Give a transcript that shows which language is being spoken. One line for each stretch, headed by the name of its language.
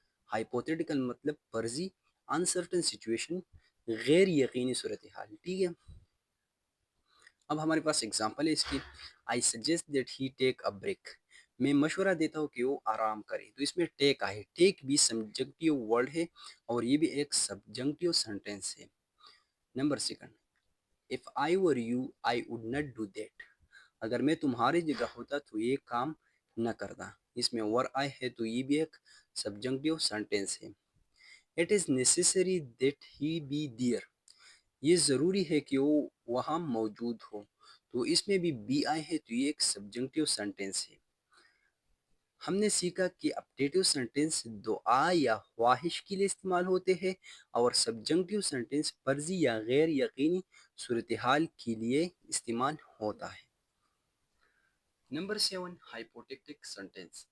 Urdu: Hypothetical مطلب فرضی، uncertain situation, غیر یقینی صورتحال. ٹھیک ہے، اب ہمارے پاس اگزامپل ہے اس کی.
English: I suggest that he take a break.
Urdu: میں مشورہ دیتا ہوں کہ وہ آرام کرے. تو اس میں ٹیک آئے، ٹیک بھی سبجنکٹیو ورڈ ہے اور یہ بھی ایک سبجنکٹیو سینٹینس ہے. Number second,
English: if I were you I would not do that.
Urdu: اگر میں تمہاری جگہ ہوتا تو یہ کام نہ کرتا. اس میں ور آئے ہے تو یہ بھی ایک سبجنکٹیو سینٹینس ہے.
English: It is necessary that he be there.
Urdu: یہ ضروری ہے کہ وہ وہاں موجود ہو. تو اس میں بھی بی آئے ہے تو یہ ایک سبجنکٹیو سینٹینس ہے. ہم نے سیکھا کہ اپڈیٹیو سینٹینس دعا یا خواہش کے لیے استعمال ہوتے ہیں اور سبجنکٹیو سینٹینس فرضی یا غیر یقینی صورتحال کے لیے استعمال ہوتا ہے.
English: Number 7، hypothetical sentence.